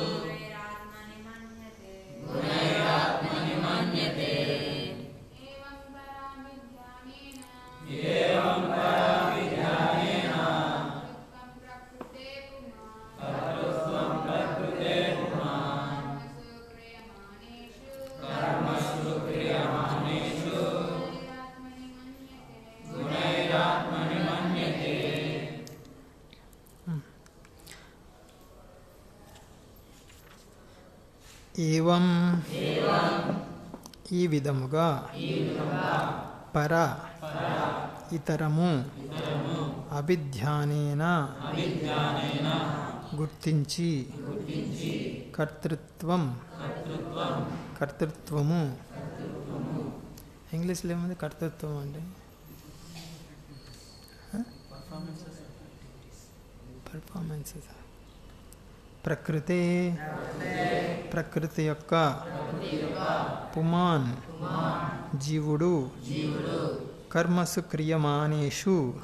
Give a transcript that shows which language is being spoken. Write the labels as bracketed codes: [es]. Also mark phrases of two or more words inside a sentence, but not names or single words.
[sa] गुणैरात्मनि मन्यते एवं पराभिज्ञानेन त्वं प्रकृते पुमान् कर्मसु क्रियमाणेषु गुणैरात्मनि मन्यते [te] ఏవం ఈ విధముగా పర ఇతరము అభిధ్యానేన గుర్తించి కర్తృత్వము ఇంగ్లీష్లో ఏముంది కర్తృత్వం అంటే పర్ఫార్మెన్సెస్ ప్రకృతి యొక్క పుమాన్ జీవుడు [sa] కర్మసు క్రియమానేషు